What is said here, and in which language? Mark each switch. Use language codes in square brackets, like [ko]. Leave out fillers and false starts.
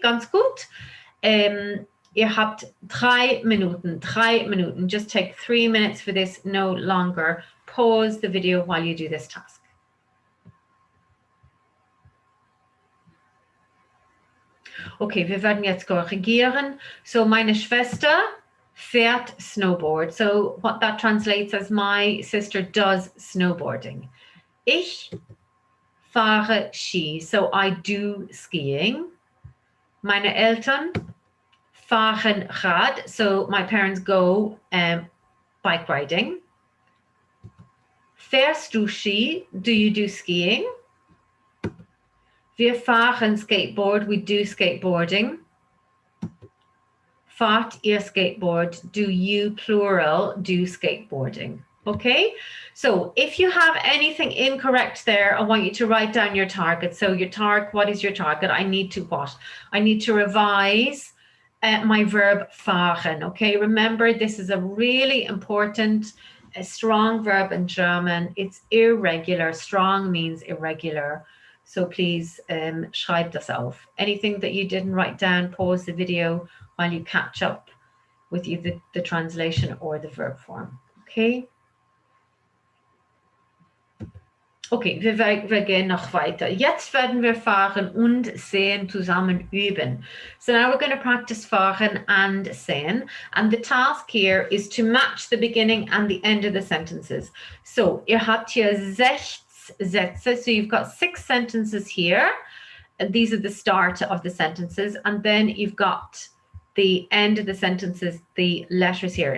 [de] Ganz gut. Ihr habt 3 Minuten, 3 Minuten. [en] Just take 3 minutes for this, no longer. Pause the video while you do this task. [de] Okay, wir werden jetzt korrigieren. So, meine Schwester fährt snowboard. [en] So, what that translates as my sister does snowboarding. [de] Ich fahre Ski. [en] So, I do skiing. [de] Meine Eltern fahren Rad. [en] So, my parents go bike riding. [de] Fährst du Ski? [en] Do you do skiing? [de] Wir fahren Skateboard. [en] We do skateboarding. [de] Fahrt ihr Skateboard? [en] Do you, plural, do skateboarding? Okay, so if you have anything incorrect there, I want you to write down your target. So your target, what is your target? I need to what? I need to revise my verb fahren. Okay, remember this is a really important, a strong verb in German. It's irregular. Strong means irregular. So please [de] schreib das auf. [en] Anything that you didn't write down, pause the video while you catch up with either the translation or the verb form. Okay? [de] Okay, wir gehen noch weiter. Jetzt werden wir fahren und sehen zusammen üben. [en] So now we're going to practice fahren and sehen. And the task here is to match the beginning and the end of the sentences. [de] So ihr habt hier 6 Sätze. [en] So you've got 6 sentences here. And these are the start of the sentences. And then you've got the end of the sentences, the letters here.